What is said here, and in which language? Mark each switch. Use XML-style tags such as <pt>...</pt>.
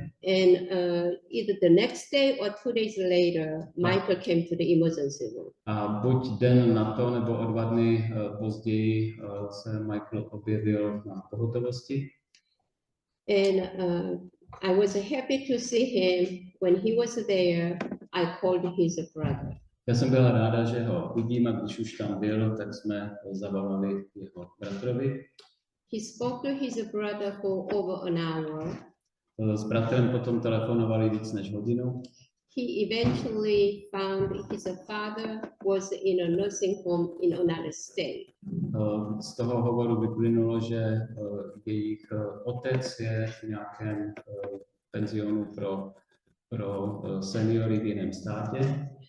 <en>And either the next day or 2 days later, Michael came to the emergency room.</en> <cs>A buď den na to, nebo o 2 dny později se Michael objevil na pohotovosti.</cs> <en>And I was happy to see him. When he was there, I called his brother.</en> <cs>Já jsem byla ráda, že ho vidím, a když už tam byl, tak jsme zavolali jeho bratrovi.</cs> <en>He spoke to his brother for over an hour.</en> <cs>S bratrem potom telefonovali víc než hodinu.</cs> <en>He eventually found his father was in a nursing home in another state.</en> <cs>Z toho hovoru vyplynulo, že jejich otec je v nějakém penzionu pro seniory v jiném státě.</cs>